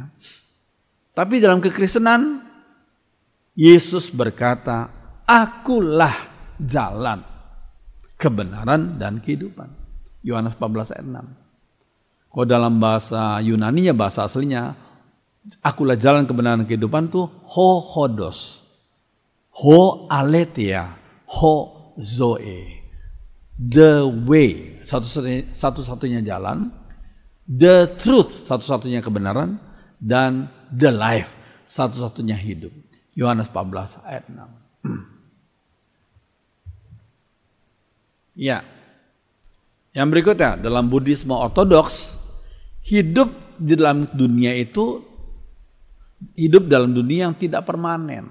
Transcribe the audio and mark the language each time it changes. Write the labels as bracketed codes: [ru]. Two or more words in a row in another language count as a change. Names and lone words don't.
[id] Tapi dalam kekristenan, Yesus berkata, akulah jalan, kebenaran dan kehidupan. Yohanes 14 ayat 6. Kalau dalam bahasa Yunaninya, bahasa aslinya, akulah jalan, kebenaran dan kehidupan itu [el] ἡ ὁδός, ἡ ἀλήθεια, ἡ ζωή. [en] The way, [id] satu-satunya jalan, [en] the truth, [id] satu-satunya kebenaran, dan [en] the life, [id] satu-satunya hidup. Yohanes 14 ayat 6. Ya. Yang berikutnya, dalam Buddhisme ortodoks, hidup di dalam dunia itu hidup dalam dunia yang tidak permanen.